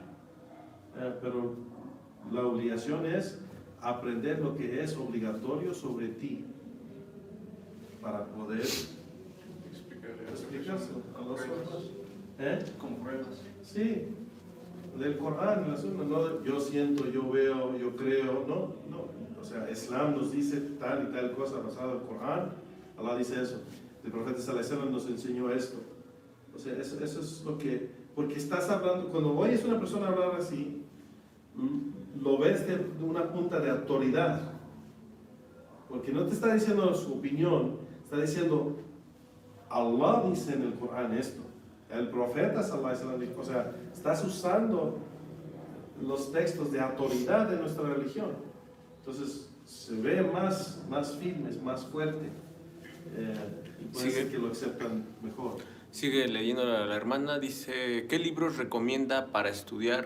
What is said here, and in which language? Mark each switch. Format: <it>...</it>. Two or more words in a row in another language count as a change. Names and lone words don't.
<es>Pero la obligación es aprender lo que es obligatorio sobre ti para poder explicárselo a los otros. Con pruebas. Sí, del Corán y la Sunna. No, yo siento, yo veo, yo creo. No. O sea, Islam nos dice tal y tal cosa basada en el Corán. Allah dice eso. El profeta</es> <ar>صلى الله عليه وسلم</ar> <es>nos enseñó esto. O sea, eso es lo que... Porque estás hablando, cuando oyes a una persona hablar así, lo ves de una punta de autoridad. Porque no te está diciendo su opinión, está diciendo: Allah dice en el Corán esto. El profeta</es> <ar>صلى الله عليه وسلم</ar> <es>dijo. O sea, estás usando los textos de autoridad de nuestra religión. Entonces se ve más firmes, más fuerte, y puede ser que lo aceptan mejor. Sigue leyendo la hermana, dice: ¿qué libros recomienda para estudiar?</es>